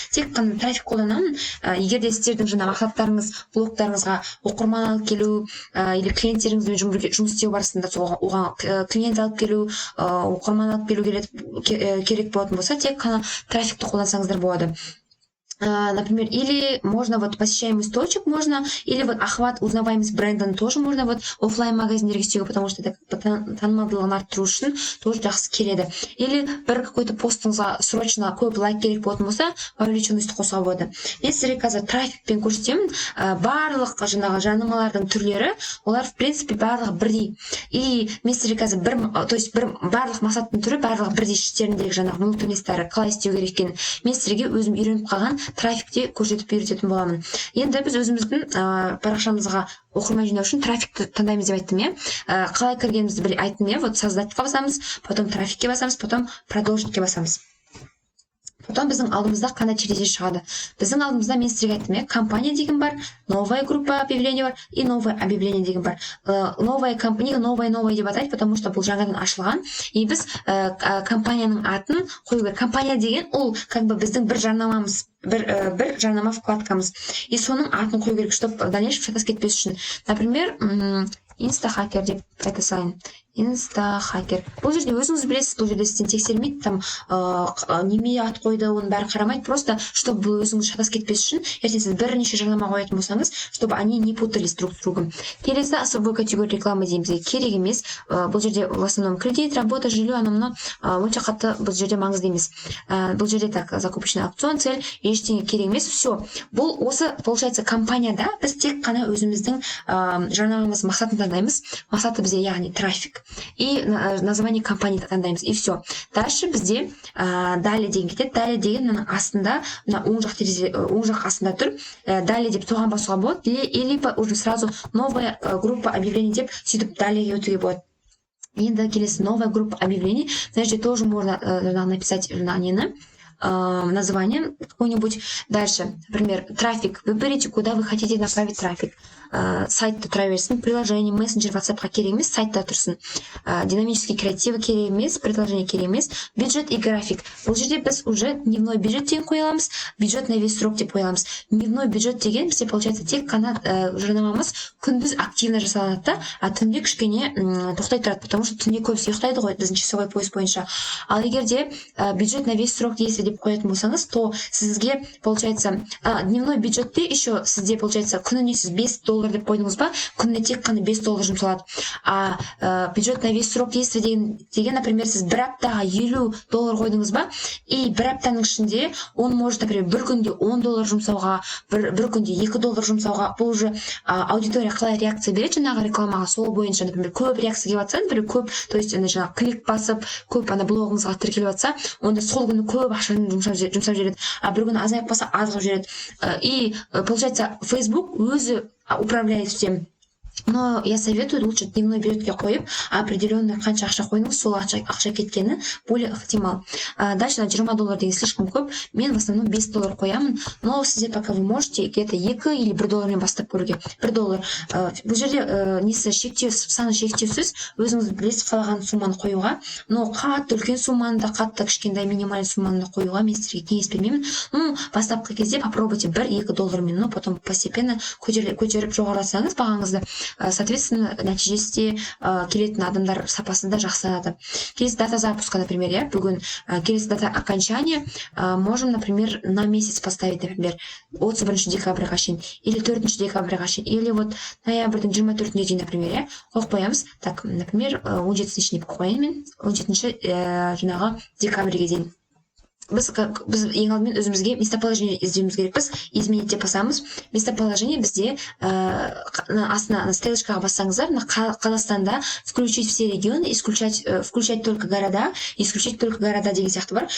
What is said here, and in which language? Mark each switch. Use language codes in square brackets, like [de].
[kk] Тек қана трафик қолданамын. Егер де сіздердің жаңа мақсаттарыңыз, блогтарыңызға оқырман алып келу, или клиенттеріңізбен жұмыс істеу барысында оған клиент алып келу, оқырман алып келу керек болатын болса, тек қана трафикті қолдансаңыздар болады. [ru] Например, или можно вот посещаемость точек можно, или вот охват, узнаваемость бренда тоже можно вот [kk] офлайн магазиндерге істеуге, [ru] потому что это [kk] танымалдылығын арттыру үшін [ru] тоже [kk] жақсы келеді. Или бір какой-то постыңызға срочно көп лайк керек болатын болса, вовлеченность қосуға болады. Мен сіздерге қазір трафикпен көрсетемін. Барлық жаңағы жарнамалардың түрлері, олар в принципе барлығы бірдей. И мен сіздерге қазір барлық мақсаттың түрі барлығы бірдей іштеріндегі жаңағы внутренностьтары қалай істеу керек екенін мен сіздерге өзім үйреніп қалған трафикте көрсетіп үйрететін боламын. Енді біз өзіміздің парақшамызға оқырман жинау үшін трафикті таңдаймыз деп айттым, қалай кіргенімізді айттым, вот создательға басамыз, потом трафикке басамыз, потом продолжитке басамыз. Потом біздің алдымызда қандай терезе шығады. Біздің алдымызда мен сіздерге айттым, компания деген бар, [ru] новая группа объявление [kk] бар и [ru] новое объявление [kk] деген бар. Новая компания, новая деп атайды, потому что бұл жаңадан ашылған. И біз компанияның атын қою керек. Компания деген ол как бы біздің бір жарнамамыз, бір жарнама вкладкамыз. И соның атын қою керек, [ru] чтобы дальнейшем [kk] шатас кетпес үшін. Например, инстахакер деп айта салайын. Инстахакер. Бұл жерде өзіңіз білесіз, бұл жерде сізден тексермейді, там неме ат қойды, оның бәрі қарамайды, просто чтобы бұл өзіңіз шатас кетпес үшін, ертең сіз бірнеше жарнама қоятын болсаңыз, [ru] чтобы они не путались друг с другом. [kk] Келесі особой категория рекламы деймізге керек емес. Бұл жерде в основном кредит, работа, жилье, анамно онша қатты бұл жерде маңызды емес. Бұл жерде так, закупочный аукцион, цель, ештеңе керек емес. Все. Бұл осы, получается, компанияда біз тек қана өзіміздің жарнамамыз мақсатын таңдаймыз. Мақсаты бізде, яғни трафик. [ru] и название компании [kk] таңдаймыз, [ru] и все. [kk] Дальше бізде далее деген кетеді. Далее деген мына астында, мына оң жақ астында тұр. Далее деп соған басуға болады, или уже сразу новая группа объявлений деп сөйтіп далее өтуге болады. Енді келесі [ru] новая группа объявлений. Значит, тоже можно написать название какое-нибудь. Дальше, например, трафик. Выберите, куда вы хотите направить трафик. [kk] Сайтта тұра берсін, приложение, мессенджер, WhatsApp-қа керек емес, сайтта тұрсын. [ru] Динамический креативы [kk] керек емес, [ru] предложение керек емес, бюджет и график. [kk] Бұл жерде біз уже дневной бюджет деген қоя аламыз, бюджет на весь срок деп қоя аламыз. Дневной бюджет деген бізде получается тек қана жарнамамыз күндіз активно жасалады да, а түнде кішкене тоқтай тұрады, потому что түнде көбісі ұйықтайды ғой біздің часовой пояс бойынша. Ал егер де бюджет на весь срок действия деп қоятын болсаңыз, то сізге получается дневной бюджетте еще сізде получается күніне сіз $5 деп қойдыңыз ба, күніне тек қана $5 жұмсалады. А бюджет на весь срок действия деген, например, сіз бір аптаға $50 қойдыңыз ба, и бір аптаның ішінде он может, например, бір күнде $10 жұмсауға, бір күнде $2 жұмсауға. Бұл уже аудитория қалай реакция береді жаңағы рекламаға, сол бойынша, например, көп реакция келіп жатса, например, көп, то есть жаңағы клик басып, көп блогыңызға тіркеліп жатса, онда сол күні көп ақшаны жұмсап жібереді, а бір күні азайып қалса азғып жібереді. [ru] И получается, Facebook өзі управляет всем. Но я советую лучше дневной бюджетке қойып, определенный [kk] қанша ақша қойдыңыз, сол ақша кеткені [ru] более ықтимал. [kk] Дальше $20 деген слишком көп. Мен [ru] в основном $5 [kk] қоямын, [ru] но сіздер пока вы можете где-то 2 или $1 [kk] бастап көруге. [ru] $1. [kk] Бұл жерде несі шектеусіз, саны шектеусіз, өзіңіз білесіз қалаған сумманы қоюға, но қатты үлкен сумманы да, қатты кішкентай минимальный сумманы да қоюға мен сіздерге кеңес бермеймін. Ну, бастапқы кезде попробуйте $1-2, но потом постепенно көтеріп жоғарылатсаңыз бағаңызды, соответственно, нәтижесінде келетін адамдар сапасы да жақсарады. [ru] Келесі дата запуска, например, [kk] бүгін келесі [ru] дата окончания можем, например, на месяц поставить, например, 31 декабрьға шейін, или 4 декабрьға шейін, или вот ноябрьдің 24-іне дейін, например, қойып қоямыз. [kk] Так, например, 17-шіне қояйын мен, 17 жаңағы декабрьге дейін. Біз ең алдымен өзімізге местоположение іздеуіміз керекпіз. Изменить деп басамыз. Местоположение бізде астына стрелочкаға бассаңыздар, Қазақстанда включить все регионы, включать только города, исключить только города деген сияқты бар.